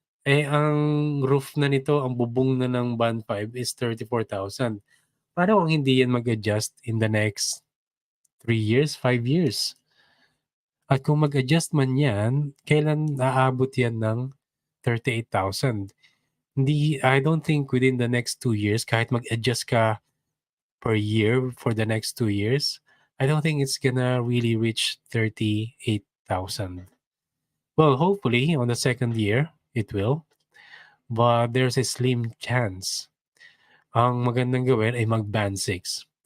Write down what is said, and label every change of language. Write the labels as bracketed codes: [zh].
[tl] Ang roof na nito, ang bubong na ng band 5 is 34,000. Paano kung hindi yan mag-adjust [en] in the next 3 years, 5 years? [tl] At kung mag-adjust man yan, kailan aabot yan ng 38,000? [en] I don't think within the next 2 years, [tl] kahit mag-adjust ka [en] per year for the next 2 years, I don't think it's gonna really reach 38,000. Well, hopefully on the second year, it will. But there's a slim chance. [tl] Ang magandang gawin ay mag-band 6.